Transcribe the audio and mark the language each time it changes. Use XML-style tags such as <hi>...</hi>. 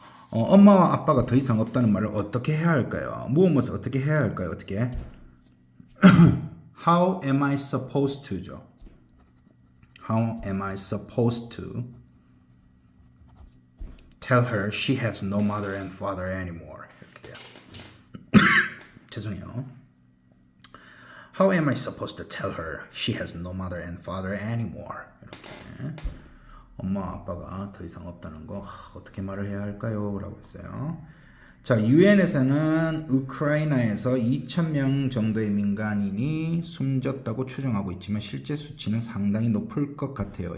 <ko>엄마와 아빠가 더 이상 없다는 말을 어떻게 해야 할까요? 무엇을 어떻게 해야 할까요? 어떻게?</ko> <en>How am I supposed to</en> <ko>죠?</ko> <en>How am I supposed to tell her she has no mother and father anymore?</en> <ko>이렇게 돼요. 죄송해요.</ko> <en>How am I supposed to tell her she has no mother and father anymore?</en> <ko>이렇게 엄마 아빠가 더 이상 없다는 거 어떻게 말을 해야 할까요? 라고 했어요. 자, 유엔에서는 우크라이나에서 2,000명 정도의 민간인이 숨졌다고 추정하고 있지만 실제 수치는 상당히 높을 것 같아요.</ko>